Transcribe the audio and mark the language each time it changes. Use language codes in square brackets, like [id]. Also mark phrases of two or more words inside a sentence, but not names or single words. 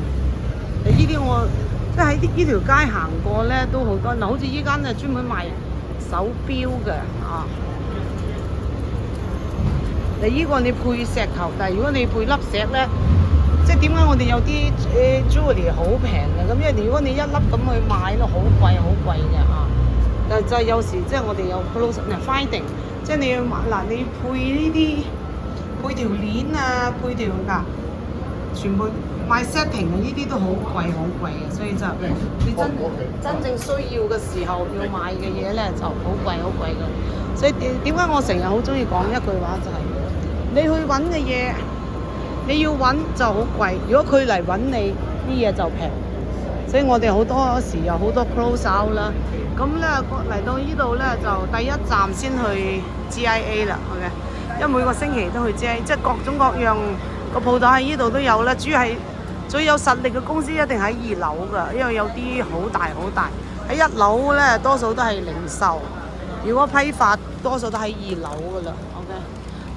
[yue] 呢啲我即係喺呢條街行過咧都好多。嗱，好似依間係專門賣手錶嘅啊。呢個你配石頭，但係如果你配粒石咧，即係點解我哋有啲jewelry 好平嘅？咁因為如果你一粒咁去買咧，好貴嘅啊！就係有時即係我哋有 [en] close finding， [yue] 即係你要買嗱，你配呢啲配條鏈啊，配條全部買 setting 嘅呢啲都好貴嘅，所以就你真正需要嘅時候要買嘅嘢咧就好貴嘅。所以點解我成日好中意講一句話就係、你去揾嘅嘢。你要揾就好貴，如果佢嚟揾你，啲嘢就平。所以我哋好多時有好多 [en] close out [yue] 啦。咁咧嚟到呢度咧就第一站先去 GIA 啦，OK。因為每個星期都去 GIA， 即係各種各樣個鋪頭喺呢度都有啦。主要係最有實力嘅公司一定喺2樓㗎，因為有啲好大。喺1樓咧多數都係零售，如果批發多數都喺2樓㗎啦，OK。